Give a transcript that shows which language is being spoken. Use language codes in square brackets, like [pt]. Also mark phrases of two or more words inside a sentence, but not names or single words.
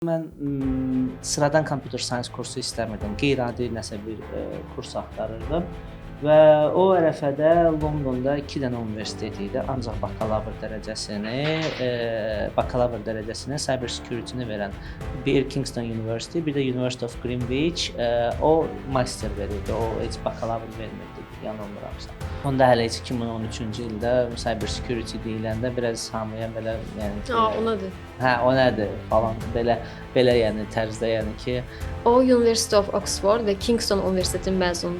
[az] Mən sıradan [en] computer science [az] kursu istəmirdim. Qeyri-adi nəsə bir kurs axtarırdım və o ərəfədə Londonda 2 dənə universitet idi. Ancaq bakalavr dərəcəsini [en] cyber security-ni [az] verən bir Kingston University, bir də University of Greenwich o master verirdi. O heç bakalavr vermirdi, yanılmıramsa. Onda hələ heç 2013-cü ildə [en] cyber security [az] deyiləndə biraz hamıya belə yəni ki, o nədir? Hə, o nədir falan belə yəni tərzdə yəni ki, O University of Oxford və Kingston Universitetinin məzunudur.